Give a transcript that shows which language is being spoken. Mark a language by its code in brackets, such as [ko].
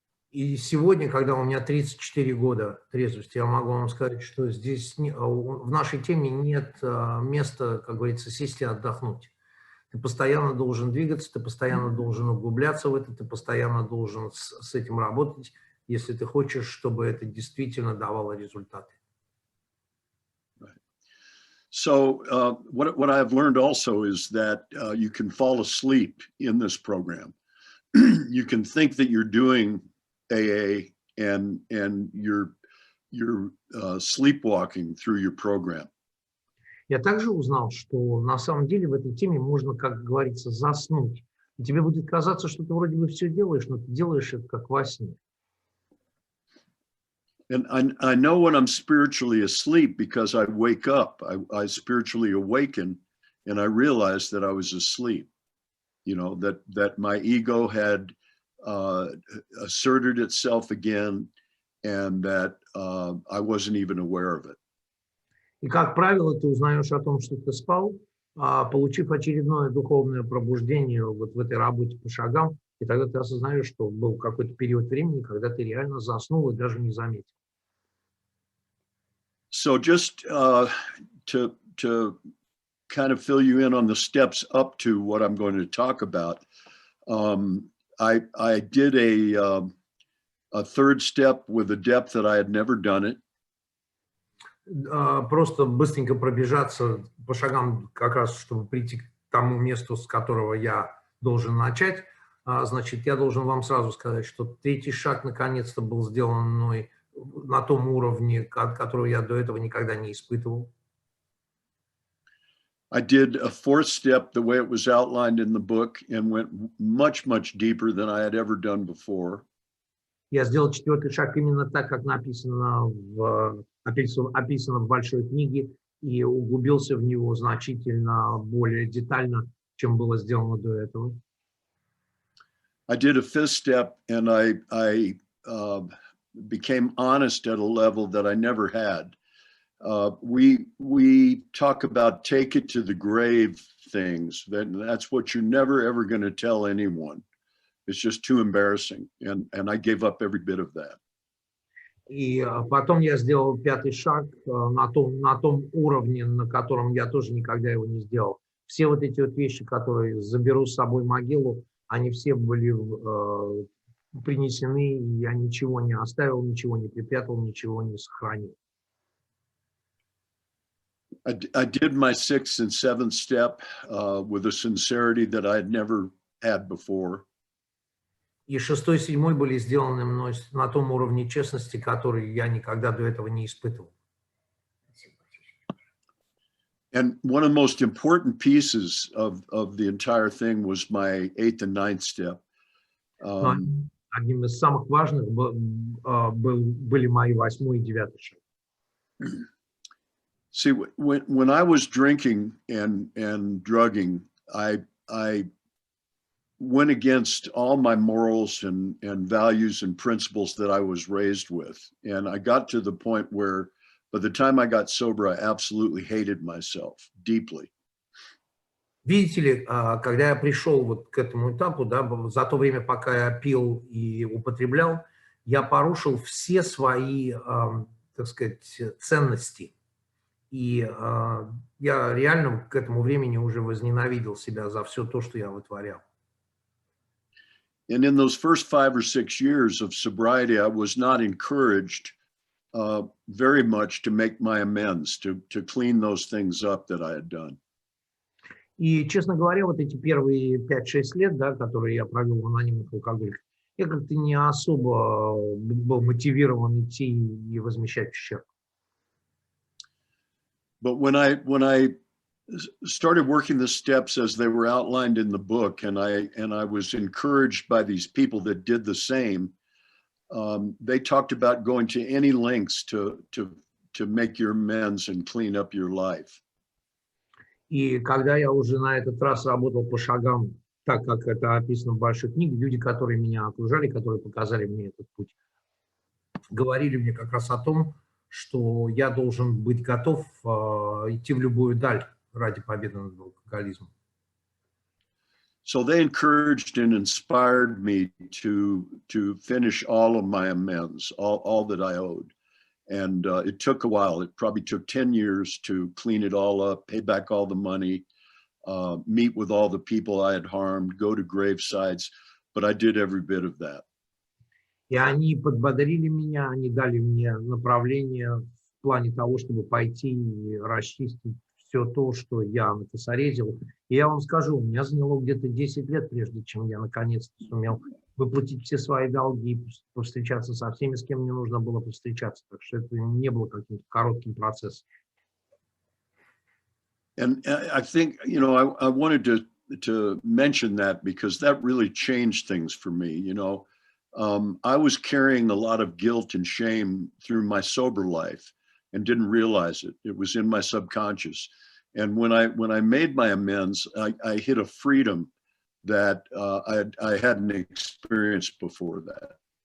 [ru] И сегодня, когда у меня 34 года трезвости, я могу вам сказать, что здесь в нашей теме нет места, как говорится, сесть и отдохнуть. Ты постоянно должен двигаться, ты постоянно должен углубляться в это, ты постоянно должен с этим работать, если ты хочешь, чтобы это действительно давало результаты. [en] So what I've learned also is that you can fall asleep in this program. You can think that you're doing AA and you're sleepwalking through your program. [ru] Я также узнал, что на самом деле в этой теме можно, как говорится, заснуть. И тебе будет казаться, что ты вроде бы все делаешь, но ты делаешь это как во сне. [en] And I know when I'm spiritually asleep because I wake up, I spiritually awaken, and I realize that I was asleep. You know, that my ego had asserted itself again, and that I wasn't even aware of it. [ru] И, как правило, ты узнаешь о том, что ты спал, получив очередное духовное пробуждение вот в этой работе по шагам, и тогда ты осознаешь, что был какой-то период времени, когда ты реально заснул и даже не заметил. [en] So just to kind of fill you in on the steps up to what I'm going to talk about, I did a third step with a depth that I had never done it. [ru] Просто быстренько пробежаться по шагам, как раз чтобы прийти к тому месту, с которого я должен начать. Значит, я должен вам сразу сказать, что 3-й шаг наконец-то был сделан мной на том уровне, которого я до этого никогда не испытывал. [en] I did a 4th step the way it was outlined in the book and went much deeper than I had ever done before. [ru] Я сделал 4-й шаг именно так, как написано описано в большой книге, и углубился в него значительно более детально, чем было сделано до этого. [en] I did a 5th step, and I became honest at a level that I never had. We talk about take it to the grave things. That's what you're never ever going to tell anyone. It's just too embarrassing, and I gave up every bit of that. [ru] И потом я сделал 5-й шаг на том уровне, на котором я тоже никогда его не сделал. Все вот эти вот вещи, которые заберу с собой в могилу, они все были принесены, и я ничего не оставил, ничего не припрятал, ничего не сохранил. [en] I did my 6th and 7th step with a sincerity that I had never had before. [ru] И 6-й, 7-й были сделаны мной на том уровне честности, который я никогда до этого не испытывал. [en] And one of the most important pieces of the entire thing was my 8th and 9th step. [ru] Одним из самых важных были мои 8-й и 9-й шаг. [en] See, when I was drinking and drugging, I went against all my morals and values and principles that I was raised with. And I got to the point where by the time I got sober, I absolutely hated myself deeply. [ru] Видите ли, когда я пришел вот к этому этапу, да, за то время, пока я пил и употреблял, я порушил все свои, так сказать, ценности. И я реально к этому времени уже возненавидел себя за все то, что я вытворял. [en] And in those first 5 or 6 years of sobriety, I was not encouraged very much to make my amends, to clean those things up that I had done. [ru] И, честно говоря, вот эти первые 5-6 лет, да, которые я провел в анонимных алкоголиках, я как-то не особо был мотивирован идти и возмещать ущерб. [en] But when I started working the steps as they were outlined in the book, and I was encouraged by these people that did the same, they talked about going to any lengths to make your amends and clean up your life. [ru] И когда я уже на этот раз работал по шагам, так как это описано в большой книге, люди, которые меня окружали, которые показали мне этот путь, говорили мне как раз о том, что я должен быть готов идти в любую даль ради победы над алкоголизмом. [en] So they encouraged and inspired me to finish all of my amends, all that I owed. And it took a while. It probably took 10 years to clean it all up, pay back all the money, meet with all the people I had harmed, go to gravesites, but I did every bit of that. [ru] И они подбодрили меня, они дали мне направление в плане того, чтобы пойти и расчистить все то, что я накосорезил. И я вам скажу, у меня заняло где-то 10 лет, прежде чем я наконец-то сумел выплатить все свои долги, повстречаться со всеми, с кем мне нужно было повстречаться. Так что это не было каким-то коротким процессом. [en] And I think, you know, I wanted to mention that because that really changed things for me. You know, I was carrying a lot of guilt and shame through my sober life and didn't realize it. It was in my subconscious. And when I made my amends, I hit a freedom that I hadn't experienced before that.